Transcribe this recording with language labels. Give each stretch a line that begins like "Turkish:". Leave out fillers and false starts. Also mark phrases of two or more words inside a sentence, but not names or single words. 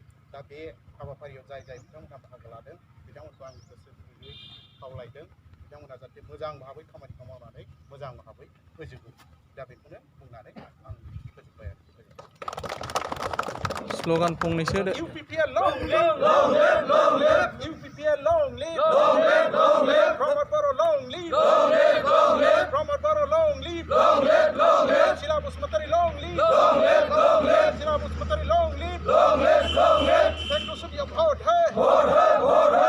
Bodo: दा बे हाबाफारियाव जाय बिथांमोनहा बाहागो लादों बिथांमोनखौ आं गोसो गुदुङै खावलायदों बिथांमोना जाहाथे मोजां भाबै खामानिखौ मावनानै मोजां भाबै फोजोबो। दा बेखौनो बुंनानै आं फोजोबबाय आरो स्लोगान फंनैसो
English: UPPL long live, long live, long live, UPPL long live, long live, long live, Pramod Baro long live, long live, long live, Pramod Baro long live, long live, long live, Sila Bosumantari long live, long live, long live, Sila Bosumantari long live, long live, long live, Thank you, Subhya Bhaut hai,